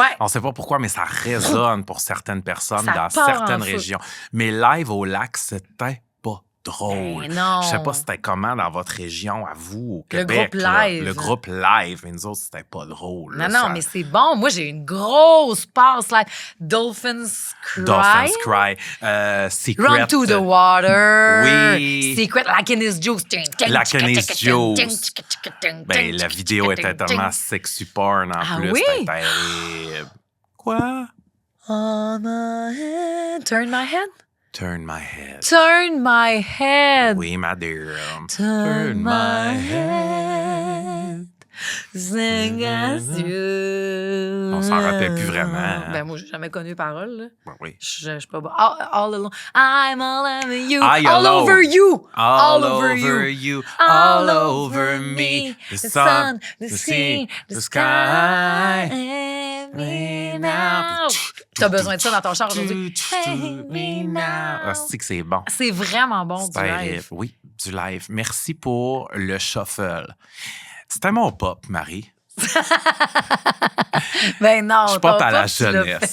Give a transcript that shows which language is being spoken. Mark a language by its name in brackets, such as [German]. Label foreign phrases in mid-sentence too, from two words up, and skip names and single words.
[French] On sait pas pourquoi, mais ça résonne pour certaines personnes Ça dans part certaines en fou. régions. Mais live au lac, c'était pas drôle. Ben non. Je sais pas c'était comment dans votre région, à vous, au Le Québec. groupe là. live. Le groupe live. Mais nous autres, c'était pas drôle. Non, là, non, ça- mais c'est bon. Moi, j'ai une grosse passe live. Dolphins Cry. Dolphins Cry. Secret. [English] Run to the water. [French] Oui. [English] Secret, like in his juice. Like in his juice. [French] Ben, la vidéo était tellement [English] sexy porn [French] en Ah plus. oui? C'était terrible. Quoi? [English] On my head. Turn my head. Turn my head. Turn my head. [French] Oui, madame. [English] Turn my head. Sing as you. [French] On s'en rappelle plus vraiment. Ben, moi, j'ai jamais connu les paroles, là. Ben oui. Je suis pas bon. [English] All alone. I'm all over you. I all alone. over you. All over you. All over me. The sun, the sea, the sky. Me now. [French] T'as besoin de ça dans ton char aujourd'hui. [English] Me now. [French] Ah, c'est que c'est bon. C'est vraiment bon du C'est terrible. live. Oui, du live. Merci pour le shuffle. C'était mon pop, Marie. Ben non, Je pop ton à la pop, tu l'as jeunesse.